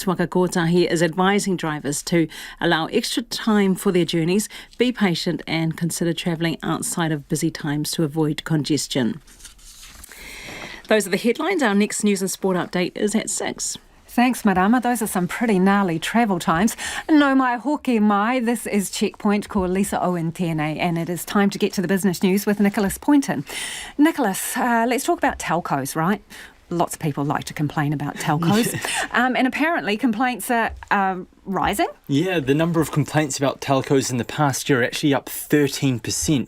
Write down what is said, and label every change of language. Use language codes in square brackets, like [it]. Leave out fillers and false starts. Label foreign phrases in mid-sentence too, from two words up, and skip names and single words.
[en] Waka Kotahi is advising drivers to allow extra time for their journeys, be patient and consider travelling outside of busy times to avoid congestion. Those are the headlines. Our next news and sport update is at 6. Thanks, Marama. Those are some pretty gnarly travel times. [mi] No mai hoki mai. [en] This is Checkpoint. [mi] Ko Lisa Owen tēnei, [en] and it is time to get to the business news with Nicholas Poynton. Nicholas, let's talk about telcos, right? Lots of people like to complain about telcos. And apparently complaints are rising? Yeah, the number of complaints about telcos in the past year are actually up 13%.